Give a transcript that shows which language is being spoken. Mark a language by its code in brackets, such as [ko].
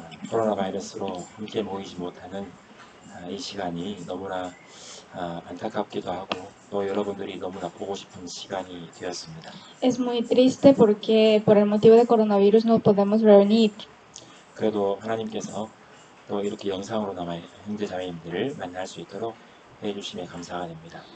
[ko] 코로나 바이러스로 함께 모이지 못하는 이 시간이 너무나 안타깝기도 하고 또 여러분들이 너무나 보고 싶은 시간이 되었습니다. [es] Es muy triste porque por el motivo de coronavirus no podemos reunir, [ko] 그래도 하나님께서 또 이렇게 영상으로나마 형제자매님들을 만날 수 있도록 해주심에 감사가 됩니다.